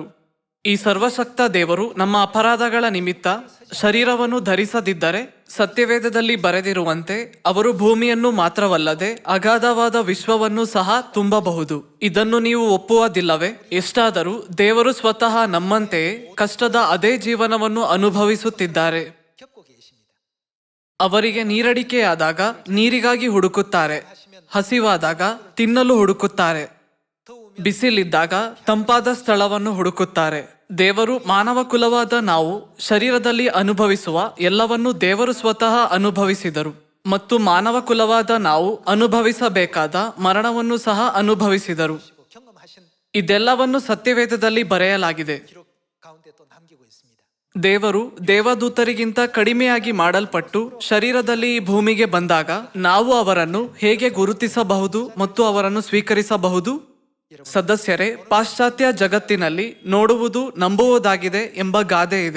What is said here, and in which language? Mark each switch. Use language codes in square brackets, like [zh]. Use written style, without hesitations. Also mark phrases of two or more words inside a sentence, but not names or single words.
[kn] ಈ ಸರ್ವಶಕ್ತ ದೇವರು ನಮ್ಮ ಅಪರಾಧಗಳ ನಿಮಿತ್ತ ಶರೀರವನ್ನು ಧರಿಸದಿದ್ದರೆ ಸತ್ಯವೇದದಲ್ಲಿ ಬರೆದಿರುವಂತೆ ಅವರು ಭೂಮಿಯನ್ನು ಮಾತ್ರವಲ್ಲದೆ ಅಗಾಧವಾದ ವಿಶ್ವವನ್ನು ಸಹ ತುಂಬಬಹುದು. ಇದನ್ನು ನೀವು ಒಪ್ಪುವುದಿಲ್ಲವೇ? ಎಷ್ಟಾದರೂ ದೇವರು ಸ್ವತಃ ನಮ್ಮಂತೆಯೇ ಕಷ್ಟದ ಅದೇ ಜೀವನವನ್ನು ಅನುಭವಿಸುತ್ತಿದ್ದಾರೆ. [ko] 겪고 계십니다. [kn] ಅವರಿಗೆ ನೀರಡಿಕೆಯಾದಾಗ ನೀರಿಗಾಗಿ ಹುಡುಕುತ್ತಾರೆ, ಹಸಿವಾದಾಗ ತಿನ್ನಲು ಹುಡುಕುತ್ತಾರೆ, ಬಿಸಿಲಿದ್ದಾಗ ತಂಪಾದ ಸ್ಥಳವನ್ನು ಹುಡುಕುತ್ತಾರೆ. ದೇವರು ಮಾನವ ಕುಲವಾದ ನಾವು ಶರೀರದಲ್ಲಿ ಅನುಭವಿಸುವ ಎಲ್ಲವನ್ನೂ ದೇವರು ಸ್ವತಃ ಅನುಭವಿಸಿದರು ಮತ್ತು ಮಾನವ ಕುಲವಾದ ನಾವು ಅನುಭವಿಸಬೇಕಾದ ಮರಣವನ್ನು ಸಹ ಅನುಭವಿಸಿದರು. [ko] 경험하신 [kn] ಇದೆಲ್ಲವನ್ನು ಸತ್ಯವೇದದಲ್ಲಿ ಬರೆಯಲಾಗಿದೆ. [ko] 기록 가운데 또 남기고 있습니다. [kn] ದೇವರು ದೇವದೂತರಿಗಿಂತ ಕಡಿಮೆಯಾಗಿ ಮಾಡಲ್ಪಟ್ಟು ಶರೀರದಲ್ಲಿ ಈ ಭೂಮಿಗೆ ಬಂದಾಗ ನಾವು ಅವರನ್ನು ಹೇಗೆ ಗುರುತಿಸಬಹುದು ಮತ್ತು ಅವರನ್ನು ಸ್ವೀಕರಿಸಬಹುದು? ಸದಸ್ಯರೇ, ಪಾಶ್ಚಾತ್ಯ ಜಗತ್ತಿನಲ್ಲಿ ನೋಡುವುದು ನಂಬುವುದಾಗಿದೆ ಎಂಬ ಗಾದೆ ಇದೆ.